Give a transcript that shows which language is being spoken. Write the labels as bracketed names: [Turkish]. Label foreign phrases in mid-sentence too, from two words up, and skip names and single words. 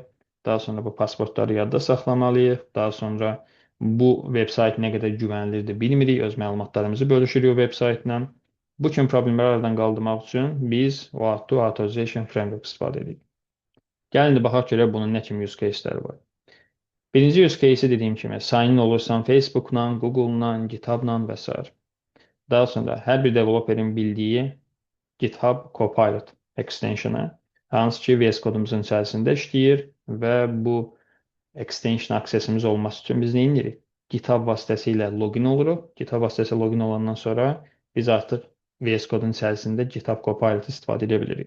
[Azerbaijani] Daha sonra bu pasportları yadda saxlamalıyıq. Daha sonra bu veb sayt nə qədər güvənlidir bilmirik. Öz məlumatlarımızı bölüşürük o veb saytla. Bu kimi problemləri aradan qaldırmaq üçün biz OAuth Authorization Framework istifadə edirik. Gəlin indi baxaq görək bunun nə kimi [English] use case-ləri [Azerbaijani] var. Birinci [English] use case-i [Azerbaijani] dediyim kimi [English] sign in [Azerbaijani] olursan Facebook-la, Google-la, GitHub-la və s. Daha sonra hər bir developerin bildiyi GitHub Copilot extension-ı, hansı ki VS kodumuzun içərisində işləyir və bu [English] extension accessimiz [Azerbaijani] olması üçün biz nə edirik? GitHub vasitəsilə login oluruq. GitHub vasitəsilə login olandan sonra biz artıq VS kodun içərisində GitHub Copilot istifadə edə bilirik.